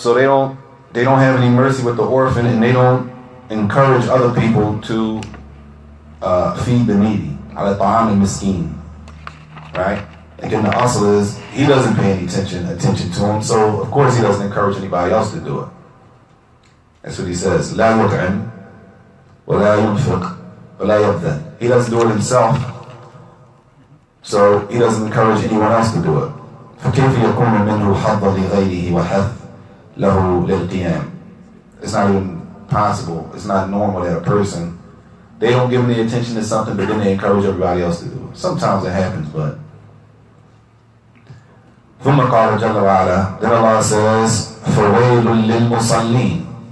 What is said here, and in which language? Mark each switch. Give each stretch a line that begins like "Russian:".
English: So they don't have any mercy with the orphan, and they don't encourage other people to feed the needy. Al-Ta'am al-Miskin. Right? And then the asl is, he doesn't pay any attention to him, so of course he doesn't encourage anybody else to do it. That's what he says.
Arabic: لا يطعم ولا ينفق ولا يبذل.
English: He doesn't do it himself, so he doesn't encourage anyone else to do it.
Arabic: فكيف يكون منه حظ لغيره وحث له للقيام.
English: It's not even possible, it's not normal that a person, they don't give any attention to something, but then they encourage everybody else to do it. Sometimes it happens, but
Arabic: ثم قال جل وعلا,
English: then Allah says,
Arabic: فَوَيْلٌ لِلْمُصَلِّينَ.